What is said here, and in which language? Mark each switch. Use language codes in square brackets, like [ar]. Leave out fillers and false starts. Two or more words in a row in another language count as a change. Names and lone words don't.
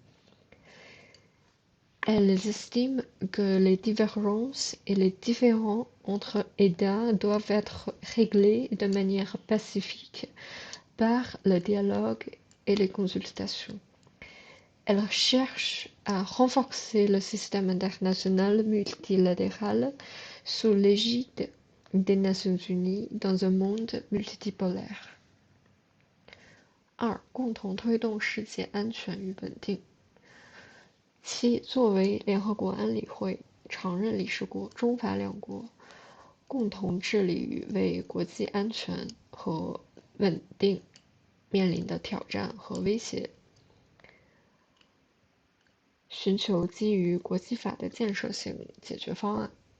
[fr] Elles estiment que les divergences et les différends entre États doivent être réglés de manière pacifique par le dialogue et les consultations. Elles cherchent à renforcer le système international multilatéral sous l'égide des Nations Unies dans un monde multipolaire. [zh] 二、共同推动世界安全与稳定。七、作为联合国安理会常任理事国，中法两国共同致力于为国际安全和稳定面临的挑战和威胁，寻求基于国际法的建设性解决方案，